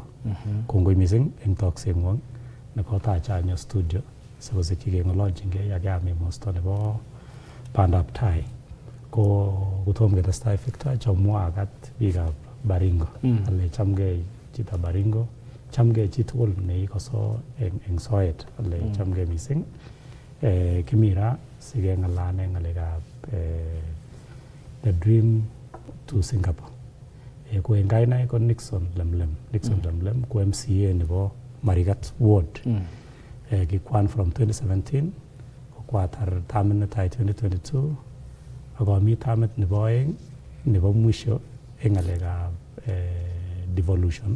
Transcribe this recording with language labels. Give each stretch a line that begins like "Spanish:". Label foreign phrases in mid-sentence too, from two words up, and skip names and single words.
Kalenjin: Kongoi mising eng toksengwong nebo tacha studio sikosikyi keng'ololjingei ak yami mosto nebo bandab tai. Ko kotom ketestai Victor chamwa akat biikab Baringo. Ale chamgei chito Baringo, chamgei chitugul neikoso eng soet. Ale chamgei mising. Kimira sikeng'alane ngalekab
English: the dream to Singapore.
Kalenjin: Ko eng kainai ko Nixon Lemlem. Nixon Lemlem ko MCA nebo Marigat Ward. Kikwan from 2017 ko kwatar tamit netai 2022 akomi tamit nebo aeng nebo mwisho eng ngalekab devolution.